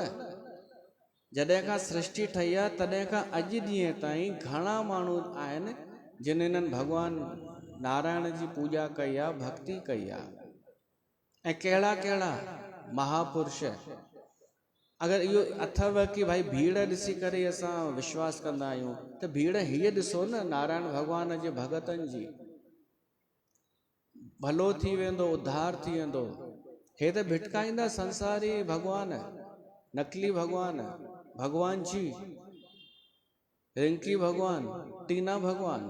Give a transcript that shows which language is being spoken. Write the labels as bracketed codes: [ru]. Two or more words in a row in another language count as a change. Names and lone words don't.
[sd] जॾहिं खां सृष्टि ठही आहे तॾहिं खां अॼु ॾींहं ताईं घणा माण्हू आहिनि जिन हिननि भॻवान नारायण जी पूजा कई आहे, भक्ति कई आहे, ऐं कहिड़ा कहिड़ा महापुरुष। अगरि इहो अथव कि भाई भीड़ ॾिसी करे असां विश्वास कंदा आहियूं, त भीड़ हीअ ॾिसो न नारायण भॻवान जे भगतनि जी, भलो थी वेंदो, उद्धार थी वेंदो। हे त भिटकाईंदा संसारी भॻवान, नकली भॻवान, भॻवान जी, रिंकी भॻवान, टीना भॻवान।